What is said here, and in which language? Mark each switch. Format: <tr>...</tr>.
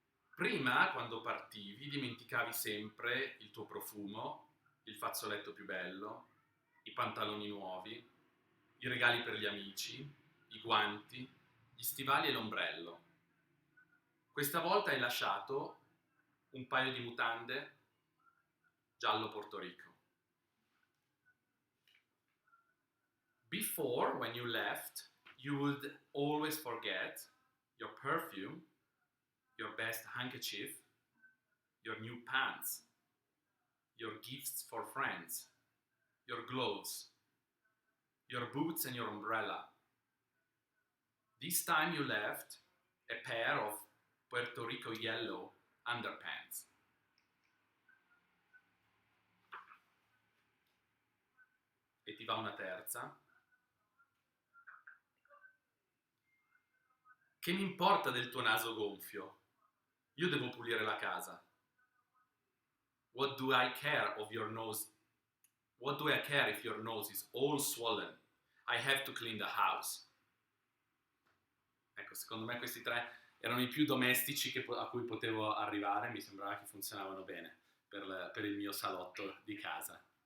<it>Prima, quando partivi, dimenticavi sempre il tuo profumo, il fazzoletto più bello, i pantaloni nuovi, i regali per gli amici, i guanti, gli stivali e l'ombrello. Questa volta hai lasciato un paio di mutande giallo Porto Rico.</it> <en>Before, when you left, you would always forget your perfume, your best handkerchief, your new pants, your gifts for friends, your gloves, your boots and your umbrella. This time you left a pair of Puerto Rico yellow underpants.</en> <it>E ti va una terza? Che mi importa del tuo naso gonfio? Io devo pulire la casa.</it> <en>What do I care of your nose? What do I care if your nose is all swollen? I have to clean the house.</en> <it>Ecco, secondo me questi tre erano i più domestici a cui potevo arrivare, mi sembrava che funzionavano bene per il mio salotto di casa.</it>